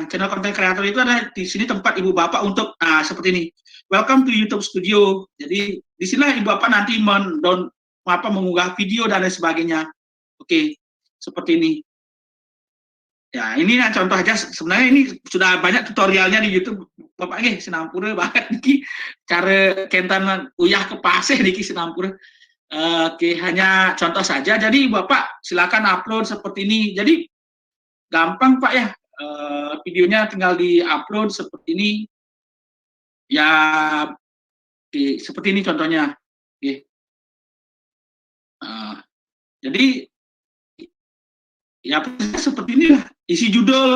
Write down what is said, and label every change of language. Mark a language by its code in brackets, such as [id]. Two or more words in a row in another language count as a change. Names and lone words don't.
[en] Channel content creator [id] itu ada di sini tempat ibu bapak untuk seperti ini. [en] Welcome to YouTube Studio. [id] Jadi di sinilah ibu bapak nanti mengunggah video dan lain sebagainya. Oke, seperti ini. Ya, ini contoh aja. Sebenarnya ini sudah banyak tutorialnya di YouTube. [ban] Bapak sinampura banget niki cara kentan uyah ke pasir niki sinampura. [id] Oke, hanya contoh saja. Jadi Bapak silakan upload seperti ini. Jadi gampang Pak ya. Videonya tinggal di-upload seperti ini. Ya, oke, seperti ini contohnya. Oke. Jadi ya seperti inilah isi judul.